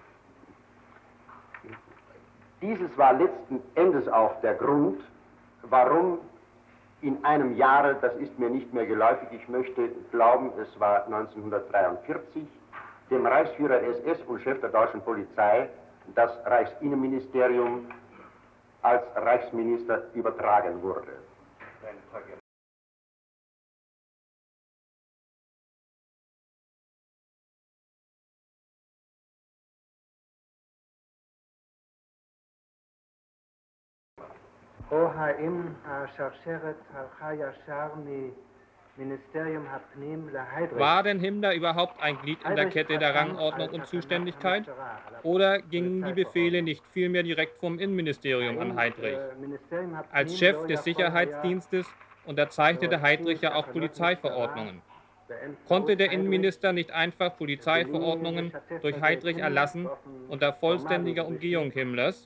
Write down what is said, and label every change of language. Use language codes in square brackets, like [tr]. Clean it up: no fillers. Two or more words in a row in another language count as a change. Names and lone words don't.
[de] Dieses war letzten Endes auch der Grund, warum in einem Jahre, das ist mir nicht mehr geläufig, ich möchte glauben, es war 1943, dem Reichsführer SS und Chef der deutschen Polizei das Reichsinnenministerium als Reichsminister übertragen wurde. [he] או האם השרשרת הלכה ישר ממיניסטריום הפנים להיידריך? [de] War denn Himmler überhaupt ein Glied in der Kette der Rangordnung und Zuständigkeit? Oder gingen die Befehle nicht vielmehr direkt vom Innenministerium an Heydrich? Als Chef des Sicherheitsdienstes unterzeichnete Heydrich ja auch Polizeiverordnungen. Konnte der Innenminister nicht einfach Polizeiverordnungen durch Heydrich erlassen unter vollständiger Umgehung Himmlers?